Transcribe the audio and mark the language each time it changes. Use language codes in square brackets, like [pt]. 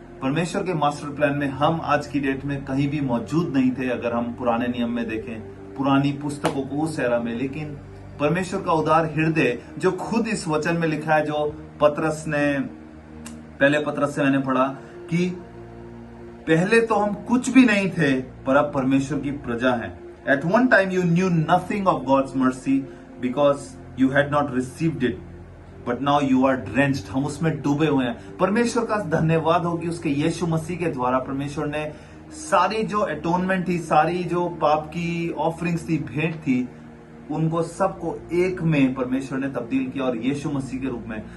[hi] परमेश्वर के master plan में हम आज की डेट में कहीं भी मौजूद नहीं थे अगर हम पुराने नियम में देखें, पुरानी पुस्तकों को उस एरा में। लेकिन परमेश्वर का उदार हृदय जो खुद इस वचन में लिखा है, जो पहले पत्रस से मैंने पढ़ा कि पहले तो हम कुछ भी नहीं थे पर अब परमेश्वर की प्रजा हैं। [en] At one time you knew nothing of God's mercy because you had not received it. But now you are drenched, [hi] हम उसमें डूबे हुए हैं। परमेश्वर का धन्यवाद हो कि उसके यीशु मसीह के द्वारा परमेश्वर ने सारी जो एटोनमेंट थी, सारी जो पाप की ऑफरिंग्स थी, भेंट थी, उनको सबको एक में परमेश्वर ने तब्दील किया और यीशु मसीह के रूप में।